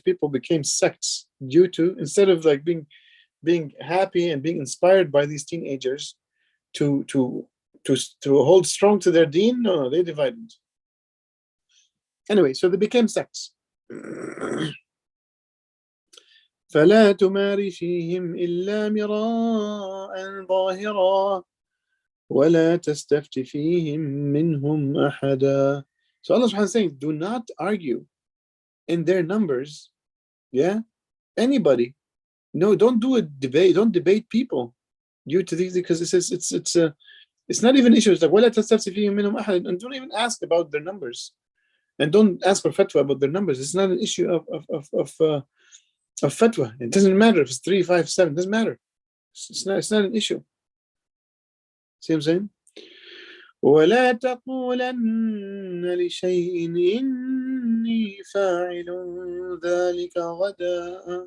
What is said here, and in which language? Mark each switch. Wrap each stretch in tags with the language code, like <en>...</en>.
<en>People became sects due to, instead of like being happy and being inspired by these teenagers to hold strong to their deen. No, they divided. Anyway, so they became sects.</en> <ar>فلا تمار فيهم إلا مراء ظاهرا ولا تستفت فيهم منهم أحدا.</ar> <en>So Allah subhanahu wa ta'ala is saying, do not argue in their numbers. Yeah, anybody. No, don't do a debate. Don't debate people due to these, because it's not even issues like</en> <ar>ولا تستفت فيهم منهم أحدا,</ar> <en>and don't even ask about their numbers, and don't ask for fatwa about their numbers. It's not an issue of fatwa. It doesn't matter if it's 3, 5, 7. It doesn't matter. It's not an issue. See what I'm saying?</en> <ar>ولا تقولن لشيء إني فاعل ذلك غدا</ar>